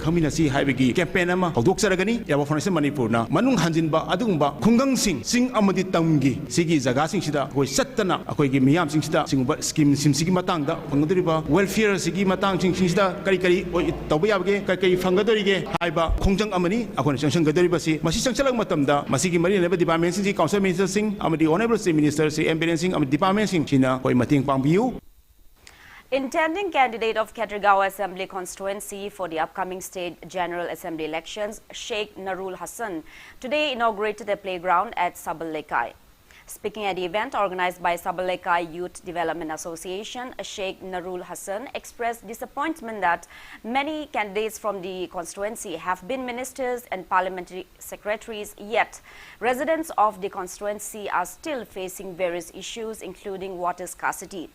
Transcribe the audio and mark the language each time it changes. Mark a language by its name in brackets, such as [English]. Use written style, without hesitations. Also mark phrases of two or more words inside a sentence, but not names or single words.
[Manipuri] ꯈꯪꯃꯤꯟꯅꯁꯤ ꯍꯥꯏꯕꯒꯤ ꯀꯦꯝꯄꯦꯟ ꯑꯃ ꯍꯧꯗꯣꯛꯆꯔꯒꯅꯤ ꯌꯥꯕ ꯐꯥꯎꯟꯗꯦꯁꯟ ꯃꯅꯤꯄꯨꯔꯅ ꯃꯅꯨꯡ ꯍꯟꯖꯤꯟꯕ ꯑꯗꯨꯒꯨꯝꯕ ꯈꯨꯡꯒꯪꯁꯤꯡ ꯆꯤꯡ ꯑꯃꯗꯤ ꯇꯝꯒꯤ ꯁꯤꯒꯤ ꯖꯒꯥꯁꯤꯡꯁꯤꯗ ꯑꯩꯈꯣꯏ ꯆꯠꯇꯅ ꯑꯩꯈꯣꯏꯒꯤ ꯃꯤꯌꯥꯝꯁꯤꯡꯁꯤꯗ ꯁꯤꯒꯨꯝꯕ ꯁ꯭ꯀꯤꯝꯁꯤꯒꯤ ꯃꯇꯥꯡꯗ ꯐꯪꯒꯗꯧꯔꯤꯕ ꯋꯦꯜꯐꯤꯌꯔꯁꯤꯒꯤ ꯃꯇꯥꯡꯁꯤꯡꯁꯤꯗ ꯀꯔꯤ ꯀꯔꯤ ꯇꯧꯕ ꯌꯥꯕꯒꯦ ꯀꯔꯤ ꯀꯔꯤ ꯐꯪꯒꯗꯧꯔꯤꯒꯦ ꯍꯥꯏꯕ ꯈꯣꯡꯖꯪ ꯑꯃꯅꯤ ꯑꯩꯈꯣꯏꯅ ꯆꯪꯁꯤꯟꯒꯗꯧꯔꯤꯕꯁꯤ ꯃꯁꯤ ꯆꯪꯁꯤꯜꯂꯛꯄ ꯃꯇꯝꯗ ꯃꯁꯤꯒꯤ ꯃꯔꯤ ꯂꯩꯅꯕ ꯗꯤꯄꯥꯔꯠꯃꯦꯟꯁꯤꯡꯒꯤ [English] council ministers [Manipuri] ꯑꯃꯗꯤ [English] honorable chief minister [Manipuri] ꯑꯦꯝꯄꯦꯔꯦꯟꯁꯤꯡ ꯑꯃꯗꯤ ꯗꯤꯄꯥꯔꯠꯃꯦꯟꯁꯤꯡꯁꯤꯅ ꯑꯩꯈꯣꯏ ꯃꯇꯦꯡ ꯄꯥꯡꯕꯤꯌꯨ. [English] Intending candidate of Ketragaon Assembly constituency for the upcoming state general assembly elections, Sheikh Narul Hassan, today inaugurated a playground at Sabal-Lekai. Speaking at the event organized by Sabal-Lekai Youth Development Association, Sheikh Narul Hassan expressed disappointment that many candidates from the constituency have been ministers and parliamentary secretaries, yet residents of the constituency are still facing various issues including water scarcity.